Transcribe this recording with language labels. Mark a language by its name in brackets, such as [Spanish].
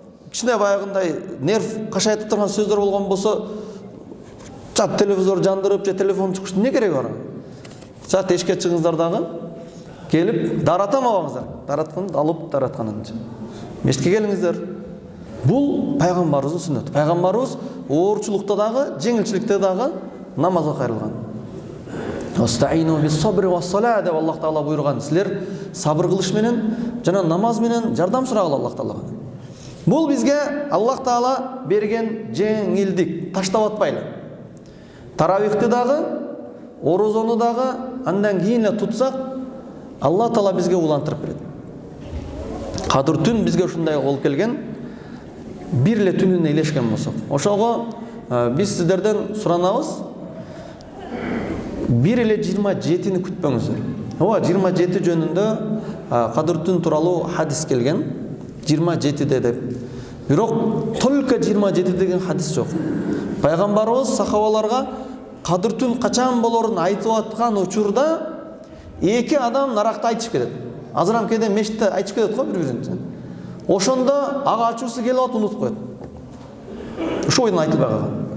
[Kyrgyz] Кичине баягындай нерв кашайтып турган сөздөр болгон болсо, чат телевизор жандырып, же телефон чукуш, не кереги бар? Чат эшикке чыгыңыздар дагы, келип даратамабаңыздар. Даратканды алып даратканынча. Мешитке келиңиздер. Бул пайгамбарыбыздын сүннөтү. Пайгамбарыбыз оорчулукта дагы, жеңилчиликте дагы намазга кайрылган. [Arabic] Остаину бис-сабри вас-салаа [Kyrgyz] деп Аллах Таала буйруган. Силер сабыр кылыш менен жана намаз менен жардам сурагыла Аллах Таалага. Бул бизге Аллах Таала берген жеңилдик. Таштап атпайлы. Таравихти дагы, орозону дагы андан кийин эле тутсак, Аллах Таала бизге улантырып берет. Кадыр түн бизге ушундай болуп келген. Бир эле түнүнө илешкен болсок. Ошого биз сиздерден суранабыз. 1 эле 27-ни күтпөңүздөр. Ооба 27 жөнүндө кадыр түн тууралуу хадис келген. 27-де деп. Бирок только 27 деген хадис жок. Пайгамбарыбыз сахабаларга кадыр түн качан болорун айтып аткан учурда 2 адам наракта айтышып кетет. Азырам кээде мешитте айтышып кетет го бири-бирине. Ошондо ага ачуусу келип атып унутуп коет. Ошо ойдон айтылбай калган.